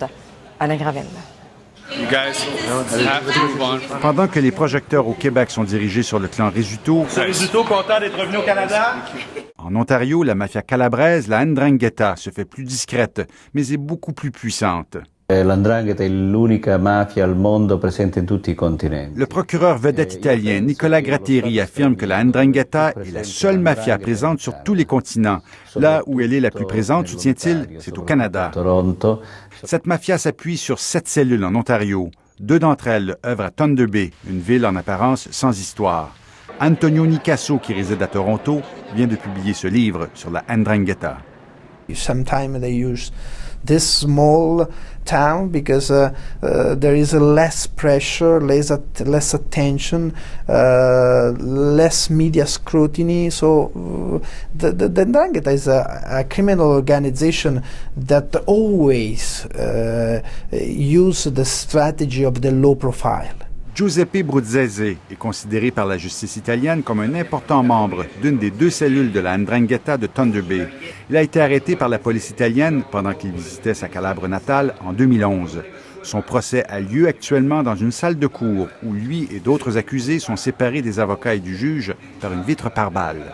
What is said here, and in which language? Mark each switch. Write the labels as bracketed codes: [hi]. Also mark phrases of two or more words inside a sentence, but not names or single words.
[fr] Alain Gravel. Pendant que les projecteurs au Québec sont dirigés sur le clan Rizzuto, content d'être revenu au Canada? En Ontario, la mafia calabraise, la 'Ndrangheta, se fait plus discrète, mais est beaucoup plus puissante. [it] L'Ndrangheta è l'unica mafia al mondo presente in tutti i continenti. [fr] Le procureur vedette italien Nicola Gratteri affirme que la 'Ndrangheta est la seule mafia présente sur tous les continents. Là où elle est la plus présente, soutient-il, c'est au Canada. Toronto. Cette mafia s'appuie sur 7 cellules en Ontario. 2 d'entre elles œuvrent à Thunder Bay, une ville en apparence sans histoire. Antonio Nicasso, qui réside à Toronto, vient de publier ce livre sur la 'Ndrangheta. [en] Sometimes they use this small town because there is less pressure, less attention, less media scrutiny. So the 'Ndrangheta is a criminal organization that always use the strategy of the low profile. [fr] Giuseppe Bruzzese est considéré par la justice italienne comme un important membre d'une des 2 cellules de la 'Ndrangheta de Thunder Bay. Il a été arrêté par la police italienne pendant qu'il visitait sa Calabre natale en 2011. Son procès a lieu actuellement dans une salle de cour où lui et d'autres accusés sont séparés des avocats et du juge par une vitre pare-balles.